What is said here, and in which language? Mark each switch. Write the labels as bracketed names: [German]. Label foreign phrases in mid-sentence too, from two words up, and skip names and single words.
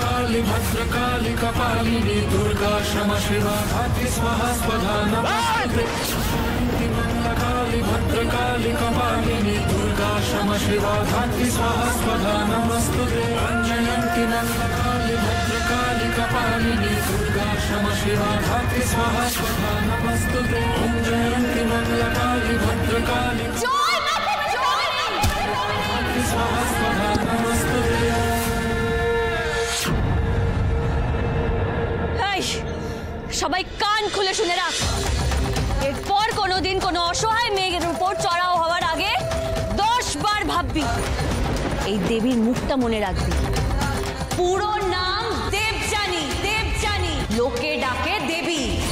[Sanskrit] काली भद्रकाली कपालिनी दुर्गा क्षमा शिवा धात्री स्वाहा स्वधा नमस्ते काली भद्रकाली कपालिनी दुर्गा क्षमा शिवा धात्री स्वाहा स्वधा नमस्ते अंजयंती काली भद्रकाली कपालिनी दुर्गा क्षमा शिवा धात्री स्वाहा स्वधा नमस्ते अंजयंती काली भद्रकाली धात्री स्वाहा स्वधा नमस्ते। [Bangla] সবাই কান খুলে শুনে রাখ, এরপর কোনোদিন কোনো অসহায় মেয়ের উপর চড়াও হওয়ার আগে 10 বার ভাববি। এই দেবীর মুখটা মনে রাখবি। পুরো নাম দেবযানী, দেবযানী, লোকে ডাকে দেবী।